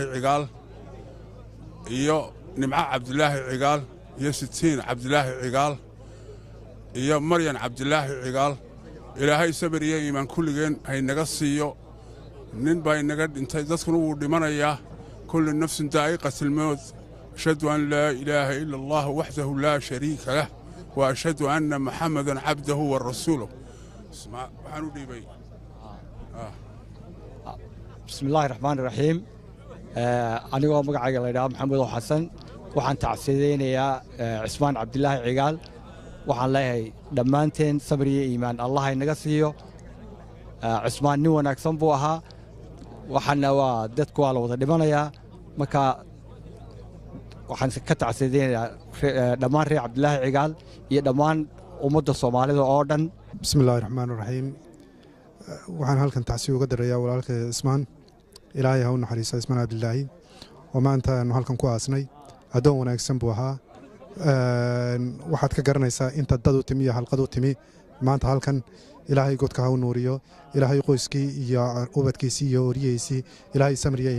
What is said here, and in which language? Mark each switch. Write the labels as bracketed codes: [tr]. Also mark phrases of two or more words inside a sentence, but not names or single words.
[so] Cigaal iyo Nimca Cabdilaahi Cigaal iyo Sitiin Cabdilaahi Cigaal iyo Maryan Cabdilaahi Cigaal ilaahay sabir iyo iimaan kulligeen hay naga siiyo nin baa inaga dhintay dadkuna wuu dhimanayaa [ar] كل نفس ذائقة الموت أشهد أن لا إله إلا الله وحده لا شريك له وأشهد أن محمدا عبده ورسوله. [so] waxaan u dhiibay [ar] بسم الله الرحمن الرحيم [so] anigoo magacayga la yiraahdo maxamed xasan waxaan tacsiideynayaa Cismaan Cabdillaahi Cigaal waxaan leeyahay dhammaanteen sabir iyo iimaan Allah inaga siiyo Cismaan nin wanaagsan buu ahaa waxaana waa dadku waa la wada dhimanayaa marka waxaan ka tacsiideynayaa dhammaan reer Cabdillaahi Cigaal iyo dhammaan ummadda Soomaalida oo dhan [ar] بسم الله الرحمن الرحيم [so] waxaan halkan tacsiyo uga darayaa walaalka Ismaan ilaahay ha u naxariisto Ismaan Cabdillaahi oo maanta aanu halkan ku aasnay adoon wanaagsan buu ahaa waxaad ka garanaysaa inta dad u timi iyo halqad u timi maanta halkan ilaahay godka ha u nuuriyo ilaahay qoyskii iyo ubadkiisii iyo oriyeysii ilaahay samir iyo